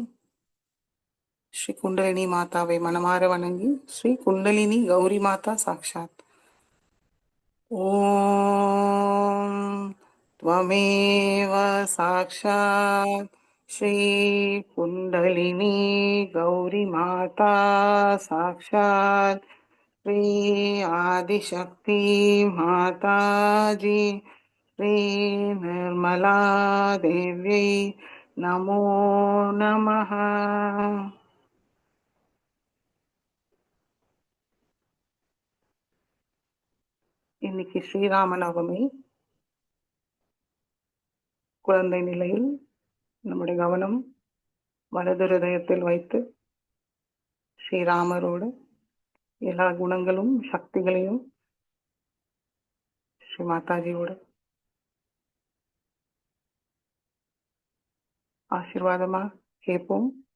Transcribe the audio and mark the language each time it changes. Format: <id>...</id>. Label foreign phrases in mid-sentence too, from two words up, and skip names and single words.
<ta>ஸ்ரீ குண்டலினி மாதாவை மனமாற வணங்கி ஸ்ரீ குண்டலினி கௌரி மாதா சாக்ஷாத்</ta> <sa>ஓம் त्वमेव साक्षात् श्री कुण्डलिनी गौरी माता साक्षात् श्री आदिशक्ति माता जी श्री निर्मला देव्यै नमो नमः.</sa> <ta>இன்னைக்கு ஸ்ரீராம நவமி. குழந்தை நிலையில் நம்முடைய கவனம் வலது ஹிருதயத்தில் வைத்து ஸ்ரீராமரோட எல்லா குணங்களும் சக்திகளையும் ஸ்ரீ மாதாஜியோட ஆசீர்வாதமா கேட்போம்.</ta>